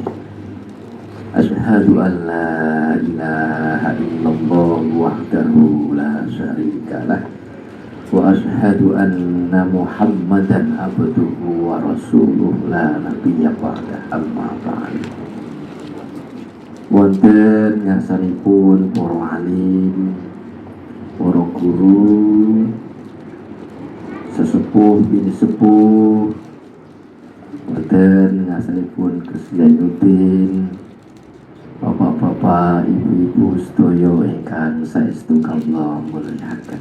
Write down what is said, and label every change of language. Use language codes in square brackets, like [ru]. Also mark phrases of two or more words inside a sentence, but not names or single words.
[ar] أشهد أن لا إله إلا الله وحده لا شريك له وأشهد أن محمدا عبده ورسوله لا نبي بعد أما بعد. [jv] Wonten ngarsanipun para alim, para guru, sesepuh bini sepuh, wonten ngarsanipun Gus Zainuddin, bapak-bapak, ibu-ibu sedaya ingkang saestu kawula mulyakaken.